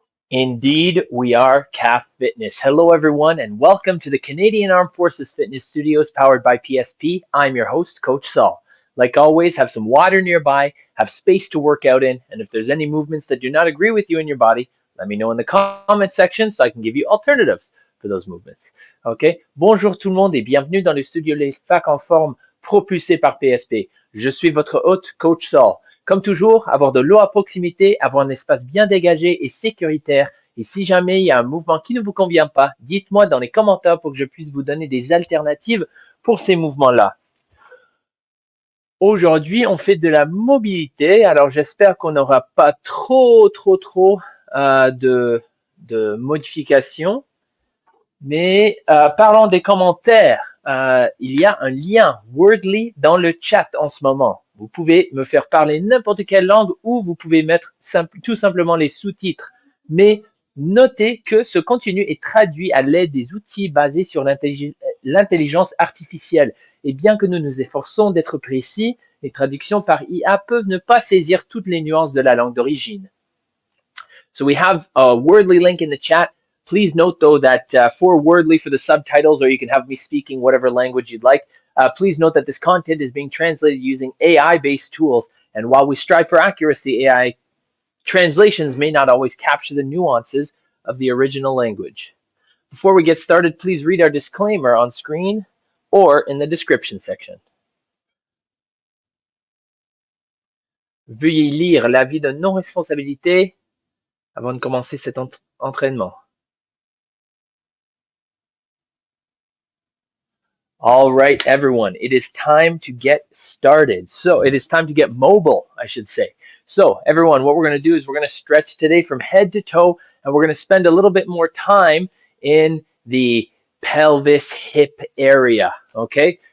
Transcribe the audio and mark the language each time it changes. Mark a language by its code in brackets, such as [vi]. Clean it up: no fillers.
[en] Indeed, we are CAF Fitness. Hello, everyone, and welcome to the Canadian Armed Forces Fitness Studios powered by PSP. I'm your host, Coach Saul. Like always, have some water nearby, have space to work out in, and if there's any movements that do not agree with you in your body, let me know in the comment section so I can give you alternatives for those movements. Okay? [fr] Bonjour tout le monde et bienvenue dans le studio Les Facs en forme propulsé par PSP. Je suis votre hôte, Coach Saul. Comme toujours, avoir de l'eau à proximité, avoir un espace bien dégagé et sécuritaire. Et si jamais il y a un mouvement qui ne vous convient pas, dites-moi dans les commentaires pour que je puisse vous donner des alternatives pour ces mouvements-là. Aujourd'hui, on fait de la mobilité. Alors, j'espère qu'on n'aura pas trop de modifications. Mais parlons des commentaires. Il y a un lien Wordly dans le chat en ce moment. Vous pouvez me faire parler n'importe quelle langue ou vous pouvez mettre tout simplement les sous-titres. Mais notez que ce contenu est traduit à l'aide des outils basés sur l'intelligence artificielle. Et bien que nous nous efforçons d'être précis, les traductions par IA peuvent ne pas saisir toutes les nuances de la langue d'origine. [en] So we have a Wordly link in the chat. Please note, though, that for Wordly, for the subtitles, or you can have me speaking whatever language you'd like, please note that this content is being translated using AI-based tools. And while we strive for accuracy, AI translations may not always capture the nuances of the original language. Before we get started, please read our disclaimer on screen or in the description section. [fr] Veuillez lire l'avis de non-responsabilité avant de commencer cet entraînement. [en] All right, everyone, it is time to get started. So it is time to get mobile, I should say. So everyone, what we're going to do is we're going to stretch today from head to toe, and we're going to spend a little bit more time in the pelvis hip area, okay?